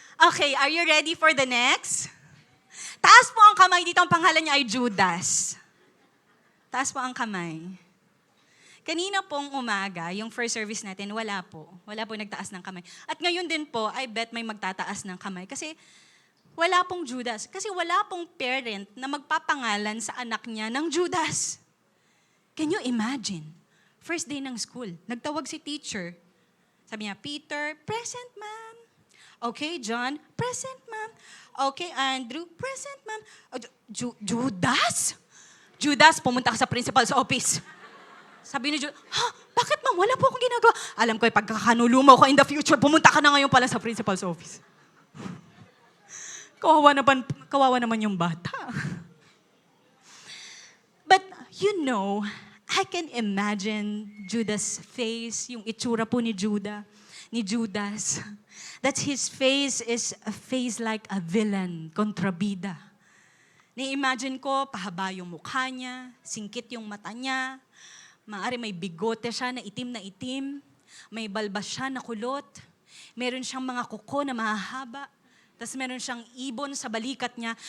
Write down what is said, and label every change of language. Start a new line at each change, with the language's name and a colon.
English: Okay, are you ready for the next?
Filipino: Taas po ang kamay dito. Ang pangalan niya ay Judas. Taas po ang kamay. Kanina pong umaga, yung first service natin, wala po. Wala po nagtaas ng kamay. At ngayon din po,
English: I bet
Filipino: may magtataas ng kamay. Kasi wala pong Judas. Kasi wala pong parent na magpapangalan sa anak niya ng Judas.
English: Can you imagine?
Filipino: First day ng school, nagtawag si teacher. Sabi niya, Peter, present ma'am. Okay, John, present, ma'am. Okay, Andrew, present, ma'am. Judas? Judas, pumunta ka sa principal's office. Sabi ni Judas, bakit ma'am? Wala po akong ginagawa. Alam ko, pagkakanulumo ko in the future, pumunta ka na ngayon pala sa principal's office. Kawawa naman yung bata.
English: But, you know, I can imagine Judas' face,
Filipino: yung itsura po ni Judas.
English: That his face is a face like a villain, kontrabida.
Filipino: Ni-imagine ko, pahaba yung mukha niya, singkit yung mata niya, maaari may bigote siya na itim, may balbas siya na kulot, meron siyang mga kuko na mahahaba, tapos meron siyang ibon sa balikat niya.